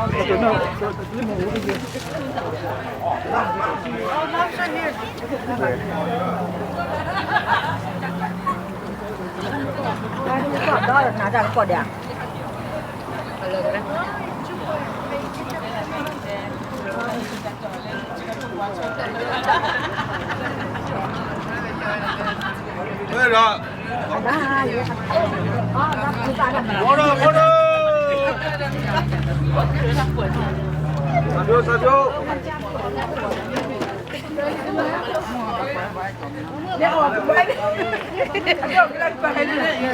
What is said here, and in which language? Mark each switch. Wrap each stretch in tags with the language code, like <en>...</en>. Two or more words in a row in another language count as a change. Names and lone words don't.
<vi>Còn đó là nãy giờ còn đẹp.</vi> <th>เฮ้ยเหรอ</th> <ms>Ada ya. Oh, dah buka dah.</ms> <th>โอ้โหโอ้โหสาธุ</th> <ms>Dia orang tu baik. Ada bilang baik ni.</ms>